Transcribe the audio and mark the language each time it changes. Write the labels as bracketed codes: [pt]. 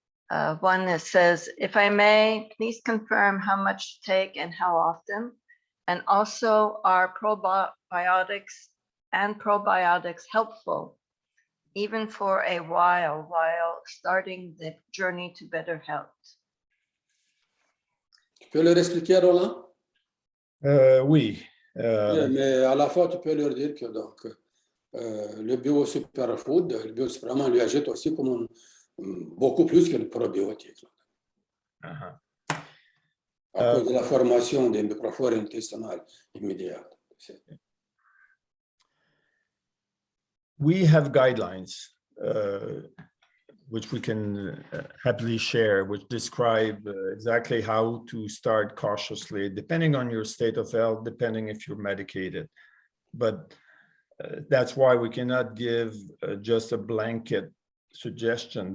[en] One that says, if I may, please confirm how much to take and how often, and also are probiotics and probiotics helpful, even for a while starting the journey to better health? [fr] Tu peux leur expliquer, Roland? Oui. Mais à la fois, tu peux leur dire que donc, le BIOSUPERFOOD, le BIOSUPERFOOD lui ajoute aussi comme beaucoup plus que le probiotique. À cause de la formation des microflores intestinales immédiates. [en] We have guidelines, which we can happily share, which describe exactly how to start cautiously, depending on your state of health, depending if you're medicated. But that's why we cannot give just a blanket suggestion.